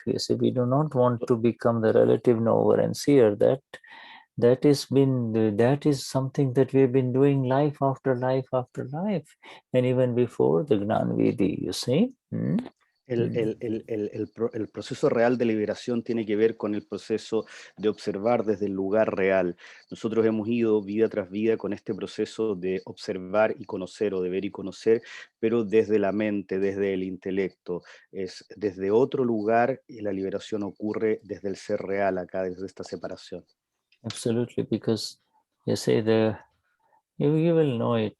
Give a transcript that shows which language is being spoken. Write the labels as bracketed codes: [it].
[en] You see, we do not want to become the relative knower and seer. That is something that we've been doing life after life after life, and even before the Gnani Vidi, you see. [es] El proceso real de liberación tiene que ver con el proceso de observar desde el lugar real. Nosotros hemos ido vida tras vida con este proceso de observar y conocer, o de ver y conocer, pero desde la mente, desde el intelecto. Es desde otro lugar, y la liberación ocurre desde el ser real acá, desde esta separación. [en] Absolutely, because you say you will know it.